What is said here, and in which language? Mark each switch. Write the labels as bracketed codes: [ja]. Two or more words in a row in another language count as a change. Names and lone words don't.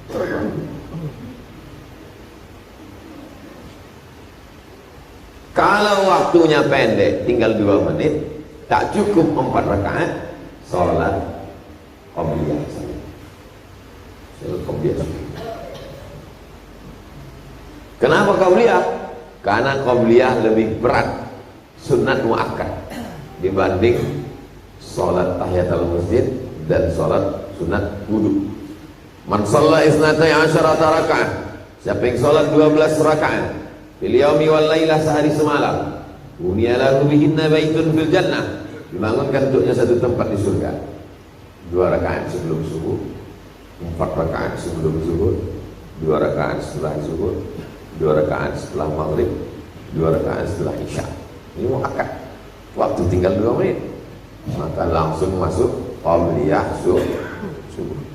[id] Kalau waktunya pendek, tinggal 2 menit, tak cukup 4 rakaat, sholat qabliyah saja. Sholat dia suka. Kenapa qabliyah? Karena qabliyah lebih berat, sunat muakkad dibanding sholat [ar] تحية المسجد [id] dan sholat sunat wudu. [ar] من صلى اثنتي عشرة ركعة, [id] siapa yang sholat 12 rakaat [ar] في اليوم والليلة, [id] sehari semalam, [ar] بني له بهن بيت في الجنة, [id] dibangunkan untuknya satu tempat di surga. 2 rakaat sebelum subuh, 4 rakaat sebelum zuhur, 2 rakaat setelah zuhur, 2 rakaat setelah maghrib, 2 rakaat setelah isya. Ini muakkad, waktu tinggal 2 menit, maka langsung masuk qabliyah subuh.